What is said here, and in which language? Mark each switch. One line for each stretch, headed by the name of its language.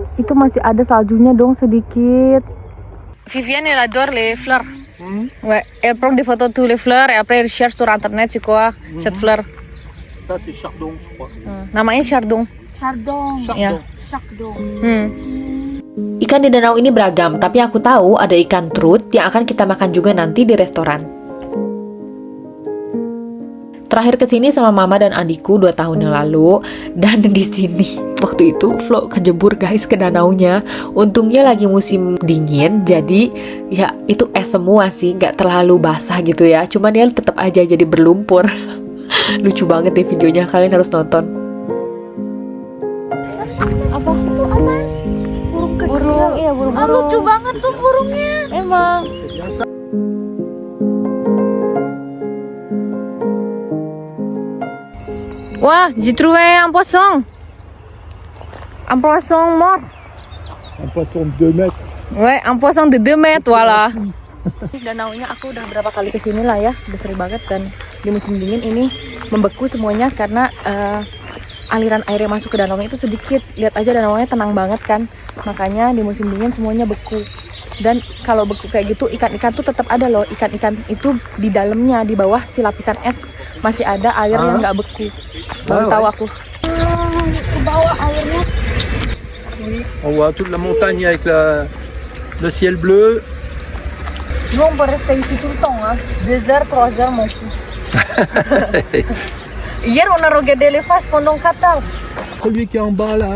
Indonesian: Itu masih ada saljunya dong sedikit.
French: Vivian elle adore les fleurs. Ouais, elle prend des photos de tous les fleurs et après elle cherche sur internet c'est quoi cette fleur. Ça, c'est chardon, je crois.
Indonesian: Namanya chardon.
French: Chardon.
Indonesian: Ya.
French: Chardon.
Indonesian: Ikan di danau ini beragam, tapi aku tahu ada ikan trut yang akan kita makan juga nanti di restoran. Terakhir kesini sama mama dan adikku 2 tahun yang lalu, dan di sini waktu itu Flo kejebur guys ke danaunya. Untungnya lagi musim dingin, jadi ya itu es semua sih, nggak terlalu basah gitu ya. Cuman dia tetap aja jadi berlumpur. Lucu banget deh videonya, kalian harus nonton. Apa itu apa? Burung kecil. Burung, iya burung-burung. Lucu banget tuh burungnya. Emang.
French: Wah, j'ai trouvé un poisson. Un poisson mort. Un poisson de 2 mètres. Ouais, un poisson de 2 mètres, voilà.
Indonesian: Danaunya aku udah berapa kali kesini lah ya, udah sering banget. Dan di musim dingin ini membeku semuanya karena aliran air yang masuk ke danaunya itu sedikit. Lihat aja danaunya tenang banget kan, makanya di musim dingin semuanya beku. Dan kalau beku kayak gitu, ikan-ikan tuh tetap ada loh. Ikan-ikan itu di dalamnya, di bawah si lapisan es masih ada air yang nggak beku. Baru tahu aku. Ke bawah airnya.
French: On voit toute la montagne avec le ciel bleu. Nous on peut rester ici tout le temps, hein. 2 heures, 3 heures, mon fou. Hier, on a regardé les faces pendant 4 heures. Celui qui est en bas là,